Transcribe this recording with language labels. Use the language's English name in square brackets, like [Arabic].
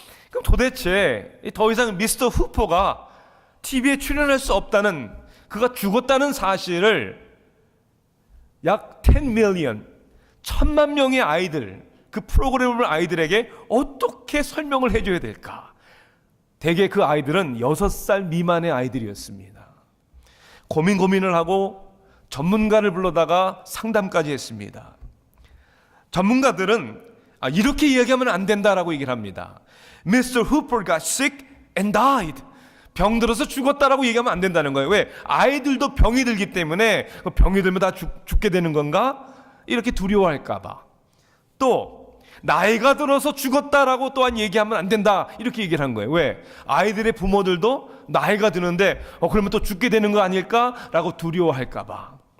[Korean] 그럼 도대체 더 이상 미스터 후퍼가 TV에 출연할 수 없다는, 그가 죽었다는 사실을 약 [English] 10 million, [Korean] 1000만 명의 아이들, 그 프로그램을 아이들에게 어떻게 설명을 해줘야 될까? 대개 그 아이들은 6살 미만의 아이들이었습니다. 고민을 하고 전문가를 불러다가 상담까지 했습니다. 전문가들은 이렇게 이야기하면 안 된다라고 얘기를 합니다. [English] Mr. Hooper got sick and died. [Korean] 병들어서 죽었다라고 얘기하면 안 된다는 거예요. 왜? 아이들도 병이 들기 때문에 병이 들면 다 죽게 되는 건가? 이렇게 두려워할까 봐. 또 나이가 들어서 죽었다라고 또한 얘기하면 안 된다 이렇게 얘기를 한 거예요. 왜? 아이들의 부모들도 나이가 드는데 그러면 또 죽게 되는 거 아닐까라고 두려워할까 봐.